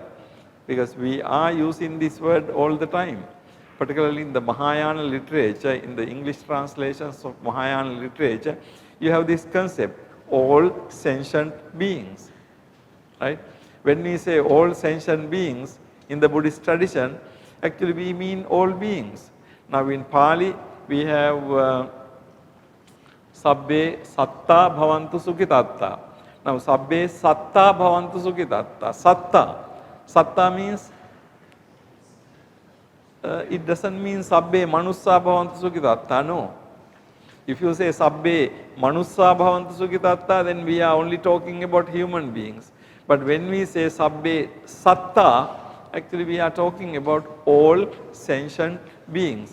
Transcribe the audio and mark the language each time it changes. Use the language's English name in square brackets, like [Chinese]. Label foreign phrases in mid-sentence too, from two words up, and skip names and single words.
[English] Because we are using this word all the time, particularly in the Mahayana literature, in the English translations of Mahayana literature, you have this concept, all sentient beings, right? When we say all sentient beings in the Buddhist tradition, actually we mean all beings. Now in Pali, we have [Pali] Sabbe Satta Bhavantu Sukhitatta. Now Sabbe Satta Bhavantu Sukhitatta. [English] Satta means, it doesn't mean [Pali] Sabbe Manussa Bhavantu Sukhitatta, [English] no. If you say [Pali] Sabbe Manussa Bhavantu Sukhitatta, [English] then we are only talking about human beings. But when we say [Pali] Sabbe Satta, [English] actually we are talking about all sentient beings.